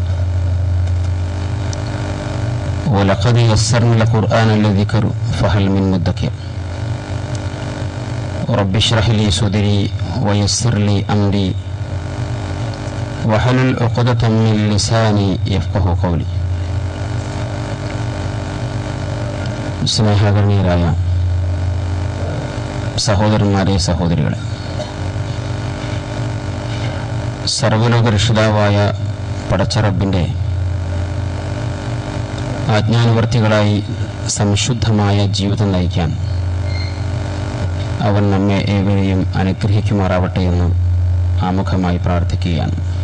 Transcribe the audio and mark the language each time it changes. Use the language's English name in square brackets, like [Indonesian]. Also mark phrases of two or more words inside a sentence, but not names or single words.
[Arabic] ولقد يسرنا القرآن للذكر فهل من مدكر رب اشرح لي صدري ويسر لي أمري واحلل عقدة من لساني يفقهوا قولي. [Malayalam] സ്നേഹഗണ്യരായ സഹോദരന്മാരെ, സഹോദരികളെ, സർവ്വലോക രക്ഷിതാവായ പടച്ച റബ്ബിന്റെ ആജ്ഞാനുവർത്തികളായി സംശുദ്ധമായ ജീവിതം നയിക്കാൻ അവൻ നമ്മെ ഏവരെയും അനുഗ്രഹിക്കുമാറാവട്ടെ എന്ന് ആമുഖമായി പ്രാർത്ഥിക്കുകയാണ്.